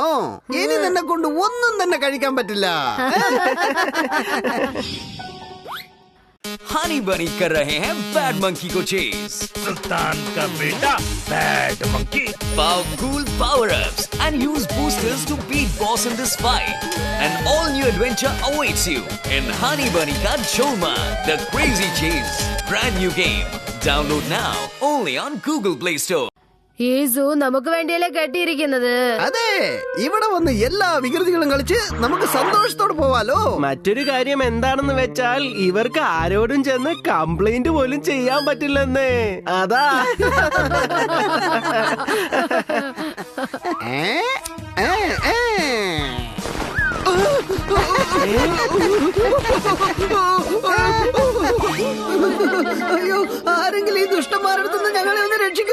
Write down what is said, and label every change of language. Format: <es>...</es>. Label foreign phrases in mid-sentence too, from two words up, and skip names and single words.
<ml>ഇനി നിന്നെ കൊണ്ട് ഒന്നും തന്നെ കഴിക്കാൻ പറ്റില്ല.</ml> <hi>हनी बनी कर रहे हैं बैड मंकी को चेज. सुल्तान का बेटा बैड मंकी.</hi> <en>Powerful power-ups and use boosters to beat boss in this fight. An all-new adventure awaits you in Honey Bunny Ka Choma, The Crazy Chase. Brand new game. Download now only on Google Play Store.</en> <ml>ഈ സൂ നമുക്ക് വേണ്ടിയല്ലേ കെട്ടിയിരിക്കുന്നത്. അതെ, ഇവിടെ വന്ന് എല്ലാ വികൃതികളും കളിച്ച് നമുക്ക് സന്തോഷത്തോടെ പോവാലോ. മറ്റൊരു കാര്യം എന്താണെന്ന് വെച്ചാൽ ഇവർക്ക് ആരോടും ചെന്ന് കംപ്ലൈന്റ് പോലും ചെയ്യാൻ പറ്റില്ലെന്ന്. അതാ. അയ്യോ, ആരെങ്കിലും ഈ ദുഷ്ടന്മാരെടുത്തുനിന്ന് ഞങ്ങളെ ഒന്ന് രക്ഷിക്കൂ.</ml>